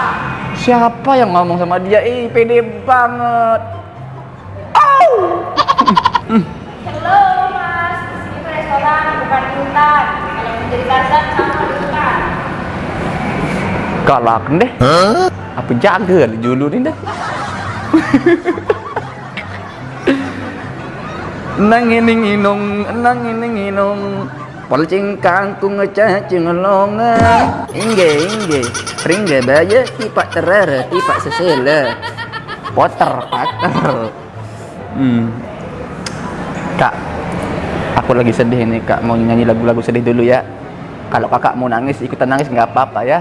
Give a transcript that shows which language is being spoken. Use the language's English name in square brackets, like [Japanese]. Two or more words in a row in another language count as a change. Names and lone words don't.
[Indonesian] Siapa yang ngomong sama dia? Pede banget. Oh. Halo mas, di sini tuh restoran bukan jadi Tarzan sama di hutan. Galak deh. Apa jaga dulu ni dah. Nanginong Palcing kangkung cacing longan Ingge Ringge baya tipak terara tipak sesela Poter pater. Kak, aku lagi sedih nih kak, mau nyanyi lagu-lagu sedih dulu ya. Kalau kakak mau nangis ikutan nangis nggak apa-apa ya.